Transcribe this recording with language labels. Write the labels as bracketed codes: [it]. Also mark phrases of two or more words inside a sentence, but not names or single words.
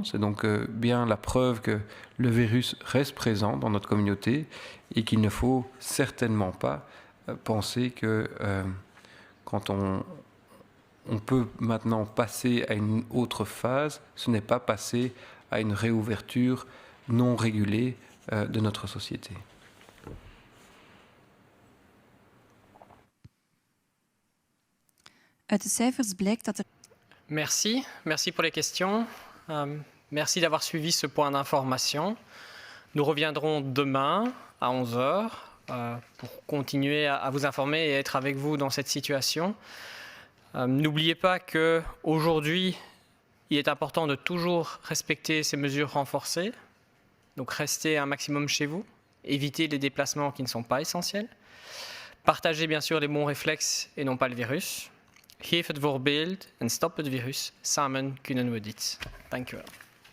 [fr] C'est donc bien la preuve que le virus reste présent dans notre communauté et qu'il ne faut certainement pas penser que quand on peut maintenant passer à une autre phase, ce n'est pas passer à une réouverture non régulée de notre société. [nl] Uit de cijfers blijkt dat er... [fr] Merci pour les questions. Merci d'avoir suivi ce point d'information. Nous reviendrons demain à 11h pour continuer à vous informer et être avec vous dans cette situation. N'oubliez pas qu'aujourd'hui, il est important de toujours respecter ces mesures renforcées. Donc restez un maximum chez vous, évitez les déplacements qui ne sont pas essentiels. Partagez bien sûr les bons réflexes et non pas le virus. [nl] Geef het voorbeeld en stop het virus. Samen kunnen we dit. Dank u wel.